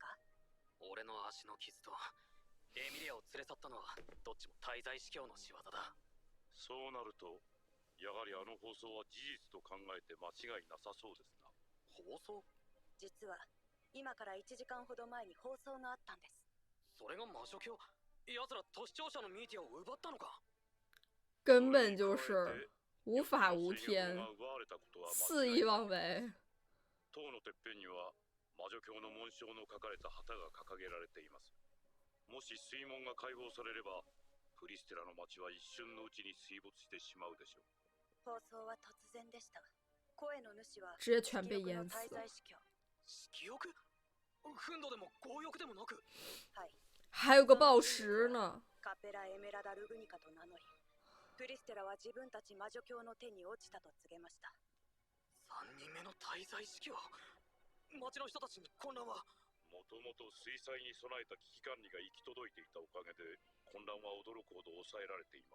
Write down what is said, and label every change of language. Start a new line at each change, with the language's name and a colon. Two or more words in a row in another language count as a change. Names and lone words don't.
Japanese: 俺の足の傷とエミリアを連れ去ったのはどっちも滞在司教の仕業だ。そうなるとやはりあの放送は事実と考えて間違いなさそうですな。放送？実は今から1時間ほど前に放送があったんです。それが魔女教？奴ら都市庁舎のミーティアを奪ったのか？
Chinese: 根本就是无法无天，肆意妄为。
Japanese: 塔のてっぺんには魔女教の紋章の書かれた旗が掲げられています。もし水門が開放されればプリステラの町は一瞬のうちに水没してしまうでしょう。放送は突然でした。声の主は
Chinese: 直接全被淹死
Japanese: 滞在
Chinese: 了。
Japanese: 司教。色欲？憤怒でも強欲でもなく？はい。
Chinese: 还有个暴食呢。
Japanese: カペラ・エメラダ・ルグニカと名乗り、プリステラは自分たち魔女教の手に落ちたと告げました。 3人目の滞在司教？町の人たちに混乱は？もともと水災に備えた危機管理が行き届いていたおかげで混乱は驚くほど抑えられています。